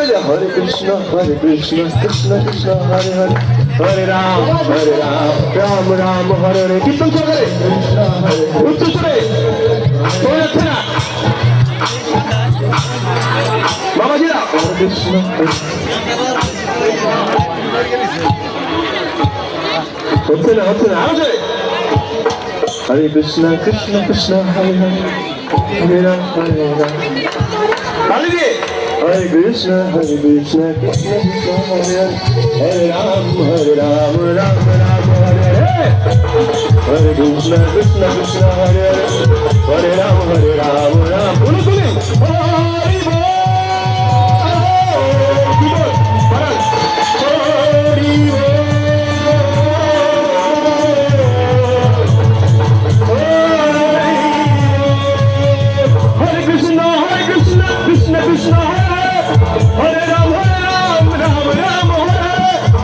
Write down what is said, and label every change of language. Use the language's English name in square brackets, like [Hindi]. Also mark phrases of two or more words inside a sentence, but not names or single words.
[Sanskrit] Krishna, Krishna Krishna, Hare Hare, Hare Ram, Ram Ram, Hare Hare. [Bangla] Kirtan করে উচ্চ সুরে শোনা যাচ্ছে না বাবাজিরা। Hare Krishna, হচ্ছে না আরো জোরে। [Sanskrit] Hare Krishna, Krishna Krishna, Hare Hare, Hare Ram, [Bangla] তালি দিয়ে [Sanskrit] Hare Krishna, Krishna Krishna, Hare Hare, Hare Ram, Ram [Bangla] Ram, Hare Hare, Hare Krishna, Krishna Krishna, Hare Hare, Hare Ram, Ram বলো তুমি হরি বল, কি বল পারান হরি বল, [Sanskrit] Hare Krishna, Krishna Krishna, Hare Ram, Ram Ram, Hare Hare.